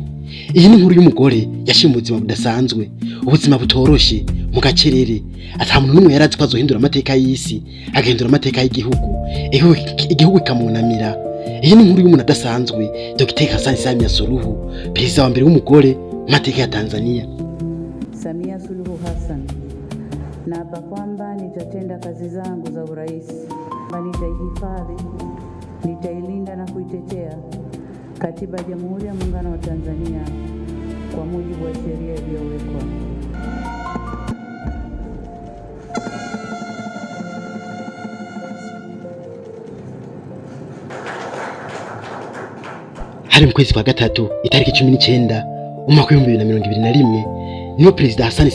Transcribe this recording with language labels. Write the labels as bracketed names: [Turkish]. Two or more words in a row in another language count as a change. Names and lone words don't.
[Rundi] Iyi ni inkuru y'umugore yashimye ubuzima budasanzwe, ubuzima butoroshe mu gacerere, ata muntu n'umwe yarazi ko azohindura amateka y'isi, agahindura amateka y'igihugu, igihugu ikamunamira. Iyi ni inkuru y'umuntu adasanzwe, Dr. HASSAN SAMIA SULUHU, perezida wa mbere w'umugore mu mateka ya Tanzania. [Swahili] SAMIA SULUHU HASSAN, naapa kwamba nitatenda kazi zangu za urais, nitaihifadhi, nitailinda na kuitetea Katiba ya Jamhuri ya Muungano wa Tanzania kwa mujibu wa sheria iliyowekwa. [Rundi] Hari mu kwezi kwa gatatu itariki 19 umwaka wa 2021 niyo Perezida HASSAN